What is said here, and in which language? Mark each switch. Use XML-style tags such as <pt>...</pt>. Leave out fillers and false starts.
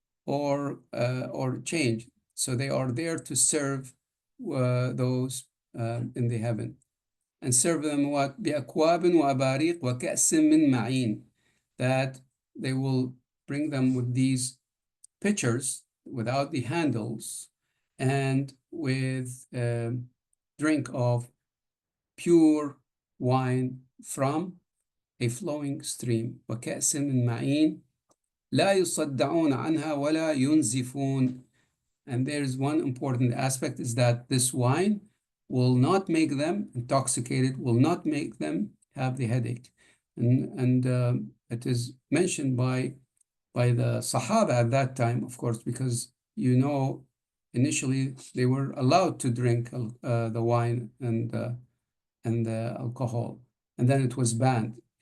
<en>or change. So they are there to serve those in the heaven. And serve them what?</en> <ar>بأكواب وأباريق وكأس من معين.</ar> <en>That they will bring them with these pitchers without the handles and with drink of pure wine from a flowing stream.</en> <ar>وكأس من معين لا يصدعون عنها ولا ينزفون.</ar> <en>And there's one important aspect is that this wine will not make them intoxicated, will not make them have the headache. And it is mentioned by the Sahaba at that time, of course, because initially they were allowed to drink the wine and the alcohol, and then it was banned.</en>